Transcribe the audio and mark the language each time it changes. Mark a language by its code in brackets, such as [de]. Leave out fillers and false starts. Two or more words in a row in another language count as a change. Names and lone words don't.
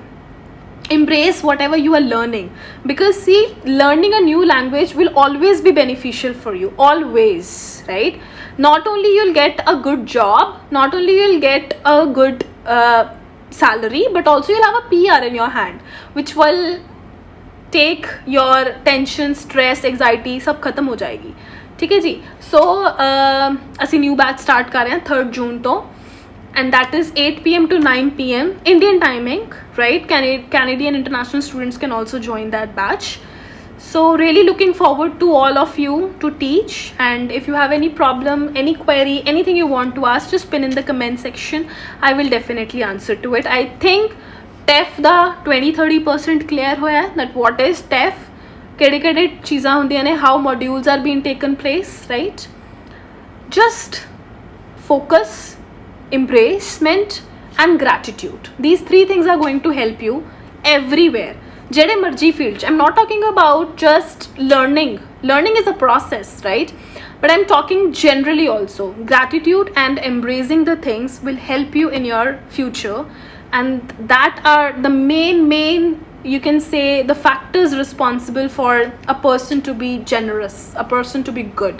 [en] Embrace whatever you are learning, because see, learning a new language will always be beneficial for you, always, right? Not only you'll get a good job, not only you'll get a good salary, but also you'll have a PR in your hand which will take your tension, stress, anxiety [hi] सब खत्म हो जाएगी. ठीक है जी. सो ਅਸੀਂ [en] new batch start [hi] कर रहे हैं 3rd June तो, [en] and that is 8 PM to 9 PM Indian timing, right? Canadian international students can also join that batch. So really looking forward to all of you to teach, and if you have any problem, any query, anything you want to ask, just pin in the comment section. I will definitely answer to it. I think TEF [pa] ਦਾ 20-30% clear ਹੋਇਆ [en] that what is TEF, [pa] ਕਿਹੜੇ ਚੀਜ਼ਾਂ ਹੁੰਦੀਆਂ ਨੇ, [en] how modules are being taken place, right? Just focus, embracement and gratitude. These 3 things are going to help you everywhere, [pa] ਜਿਹੜੇ ਮਰਜੀ field. [en] I'm not talking about just learning is a process, right? But I'm talking generally also. Gratitude and embracing the things will help you in your future, and that are the main you can say the factors responsible for a person to be generous, a person to be good.